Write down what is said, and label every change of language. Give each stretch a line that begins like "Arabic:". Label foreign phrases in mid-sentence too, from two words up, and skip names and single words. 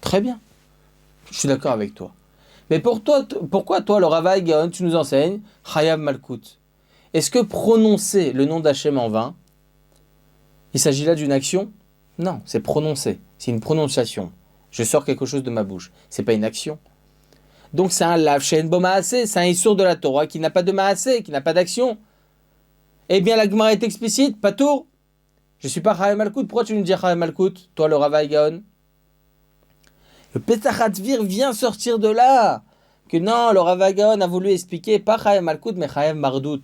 French: Très bien, je suis d'accord avec toi. Mais pourquoi toi, le Rav Gaon, tu nous enseignes
Hebrew: חייב מלקות?
French: Est-ce que prononcer le nom d'Hachem en vain, il s'agit là d'une action? Non, c'est prononcer, c'est une prononciation. Je sors quelque chose de ma bouche, c'est pas une action. Donc c'est un
Hebrew: לאו שאין בו מעשה,
French: c'est un issour de la Torah qui n'a pas de maaseh, qui n'a pas d'action. Eh bien la Gemara est explicite, patour. Je suis pas
Hebrew: חייב מלקות,
French: pourquoi tu nous dis
Hebrew: חייב מלקות,
French: toi le Rav Gaon? Le Petach Advir vient sortir de là, que non, le Rav Gaon a voulu expliquer, pas
Hebrew: חייב מלקות,
French: mais
Hebrew: חייב מרדות.